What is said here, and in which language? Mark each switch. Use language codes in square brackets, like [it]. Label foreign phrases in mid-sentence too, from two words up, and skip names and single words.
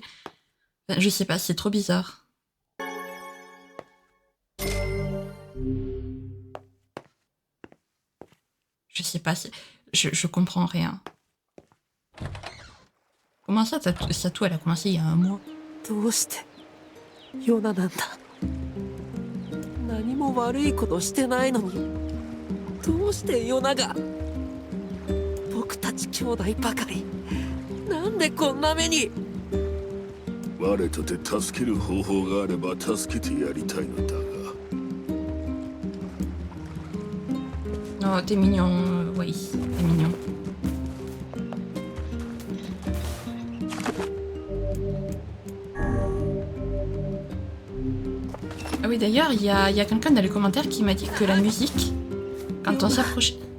[fr] Enfin, je sais pas, c'est trop bizarre. Je sais pas, je comprends rien. Comment ça, Satou, elle a commencé il y a un mois? [ja] どうしてヨナなんだ。何も悪いことしてないのに、どうしてヨナが。僕たち兄弟ばかり、なんでこんな目に。我とて助ける方法があれば助けてやりたいのだが。 [fr] Oh, t'es mignon, oui, t'es mignon. Ah oui, d'ailleurs, il y a quelqu'un dans les commentaires qui m'a dit que la musique, quand on s'approchait...